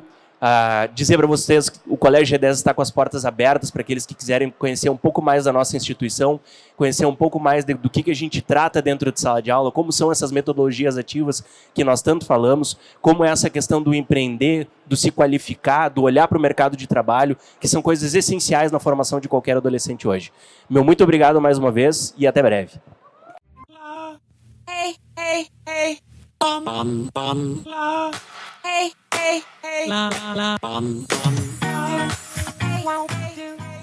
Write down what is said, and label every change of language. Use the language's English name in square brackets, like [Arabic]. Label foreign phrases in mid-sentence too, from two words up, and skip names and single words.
[Portuguese] Dizer para vocês que o Colégio G10 está com as portas abertas para aqueles que quiserem conhecer um pouco mais da nossa instituição, conhecer um pouco mais do que a gente trata dentro de sala de aula, como são essas metodologias ativas que nós tanto falamos, como é essa questão do empreender, do se qualificar, do olhar para o mercado de trabalho, que são coisas essenciais na formação de qualquer adolescente hoje. Meu muito obrigado mais uma vez e até breve. Hey, hey, hey. La. Hey, hey, hey. La, la, la. Hey, wow, hey.